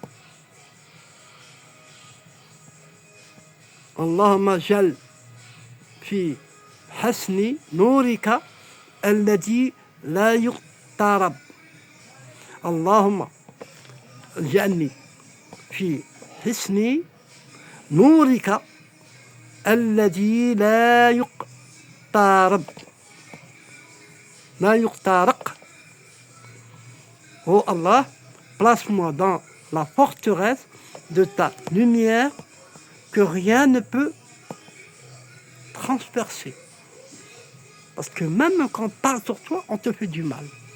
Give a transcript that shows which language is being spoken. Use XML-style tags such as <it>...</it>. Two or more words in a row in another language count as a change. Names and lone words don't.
<ar>اللهم اجعل في حصن نورك الذي لا يقترب. اللهم اجعلني في حصن نورك الذي لا يقترب. لا يقترق.</ar> <fr>Oh Allah, place-moi dans la forteresse de ta lumière que rien ne peut transpercer. Parce que même quand on parle sur toi, on te fait du mal.</fr>